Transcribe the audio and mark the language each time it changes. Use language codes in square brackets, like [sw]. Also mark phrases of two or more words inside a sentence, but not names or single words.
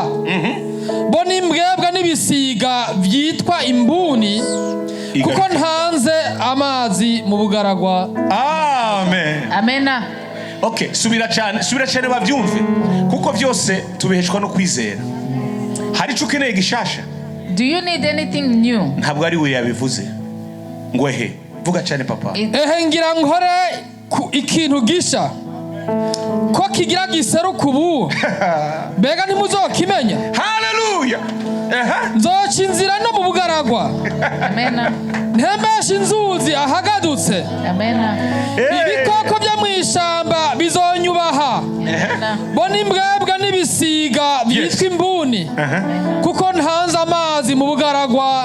[rn] Bo n'imbwebwa n'ibisiga byitwa imbuni. Kuko ntanze amazi mu bugaragwa. Amen. Amena. Okay, subira cyane bavyumve. Kuko byose tubeheshwa no kwizera. Hari cyo ukeneye gishasha. [en] Do you need anything new? [rn] Ntabwo ari we yabivuze. Ngo ehe, vuga cyane papa. Ngira nkore ikintu gisha. Ko kigira giseruka ubu. Mbega ntimuzokimenya. Hallelujah. nzoca inzira no mu bugaragwa ntembesha inzuzi ahagadutse ibikoko byo mu ishamba bizonyubaha bo n'imbwebwe n'ibisiga byitwa imbuni kuko ntanze amazi mu bugaragwa.